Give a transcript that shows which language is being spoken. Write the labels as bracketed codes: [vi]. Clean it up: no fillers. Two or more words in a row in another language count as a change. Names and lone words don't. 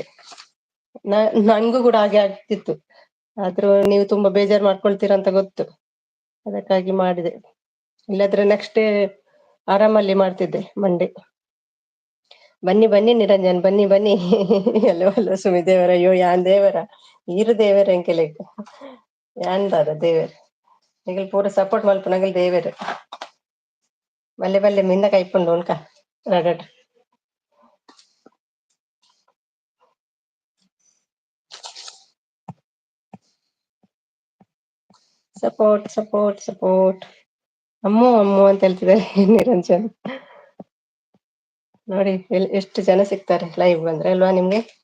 [kn] ನನ್ಗೂ ಕೂಡ ಹಾಗೆ ಆಗ್ತಿತ್ತು, ಆದ್ರೂ ನೀವು ತುಂಬಾ ಬೇಜಾರು ಮಾಡ್ಕೊಳ್ತೀರಾ ಅಂತ ಗೊತ್ತು, ಅದಕ್ಕಾಗಿ ಮಾಡಿದೆ. ಇಲ್ಲಾದ್ರೆ [en] next day [kn] ಆರಾಮಲ್ಲಿ ಮಾಡ್ತಿದ್ದೆ ಮಂಡೇ. ಬನ್ನಿ ಬನ್ನಿ ನಿರಂಜನ್, ಬನ್ನಿ ಬನ್ನಿ. [tcy] ಎಲ್ಲೋ ಎಲ್ಲೋ ಸುಮಿ ದೇವರ, ಅಯ್ಯೋ ಯಾನ್ ದೇವರ ಈರು ದೇವರ ಎಂಕೆಲೆ ಯಾನ್ ದಾದ ದೇವರ ನಿಗಲ್ ಪೂರ ಸಪೋರ್ಟ್ ಮಲ್ಪು ನಗಲ್ ದೇವರ. ಬಲ್ಲೆ ಬಲ್ಲೆ ಮಿಂದ ಕೈಪುಂಡು ಉನ್ಕ ರಗಡ್. [en] support support support. [kn] ಅಮ್ಮು ಅಮ್ಮು ಅಂತ ಹೇಳ್ತಿದ್ದಾರೆ ನಿರಂಜನ್. ನೋಡಿ ಎಷ್ಟು ಜನ ಸಿಗ್ತಾರೆ ಲೈವ್ ಬಂದ್ರೆ ಅಲ್ವಾ ನಿಮ್ಗೆ.